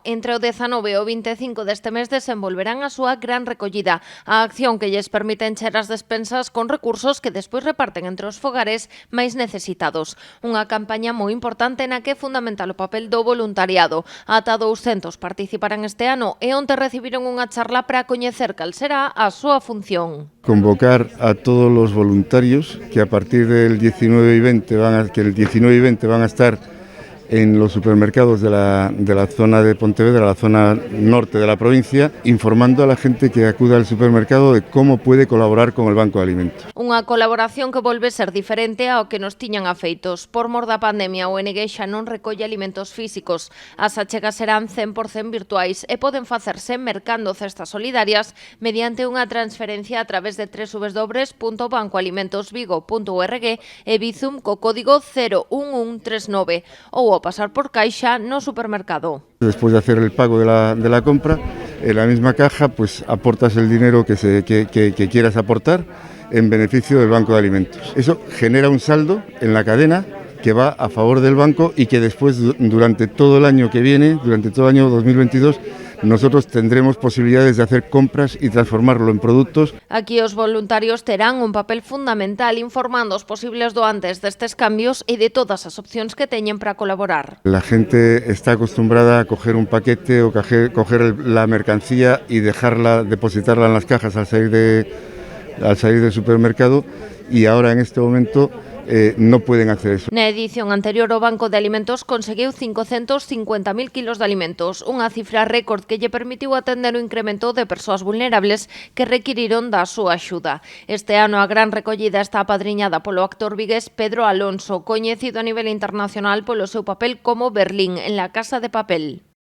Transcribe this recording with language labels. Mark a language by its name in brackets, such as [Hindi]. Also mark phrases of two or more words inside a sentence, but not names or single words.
[Galician] Entre o 19 e o 25 deste mes desenvolverán a súa gran recollida, a acción que lles permite encher as despensas con recursos que despois reparten entre os fogares máis necesitados. Unha campaña moi importante na que é fundamental o papel do voluntariado. Ata 200 participarán este ano e onte recibiron unha charla para coñecer cal será a súa función. [Spanish] Convocar a todos los voluntarios que a partir del 19 y 20 van a estar en los supermercados de la zona de Pontevedra, la zona norte de la provincia, informando a la gente que acuda al supermercado de cómo puede colaborar con el Banco de Alimentos. [Galician] Unha colaboración que volve ser diferente ao que nos tiñan afeitos. Por mor da pandemia, o ONG xa non recolle alimentos físicos. As achegas serán 100% virtuais e poden facerse mercando cestas solidarias mediante unha transferencia a través de www.bancoalimentosvigo.org e Bizum co código 01139 ou ao pasar por caixa no supermercado. [Spanish] Después de hacer el pago de la compra, en la misma caja pues aportas el dinero que quieras aportar en beneficio del Banco de Alimentos. Eso genera un saldo en la cadena que va a favor del banco y que después, durante todo el año que viene, durante todo el año 2022, nosotros tendremos posibilidades de hacer compras y transformarlo en productos. [Galician] Aquí os voluntarios terán un papel fundamental informando os posibles doantes destes cambios e de todas as opcións que teñen para colaborar. [Spanish] La gente está acostumbrada a coger un paquete o coger la mercancía y depositarla en las cajas al salir del supermercado, y ahora en este momento no pueden hacer eso. [Galician] Na edición anterior, o Banco de Alimentos conseguiu 550.000 kilos de alimentos, unha cifra récord que lle permitiu atender o incremento de persoas vulnerables que requiriron da súa axuda. Este ano a gran recollida está apadriñada polo actor vigués Pedro Alonso, coñecido a nivel internacional polo seu papel como Berlín en La Casa de Papel.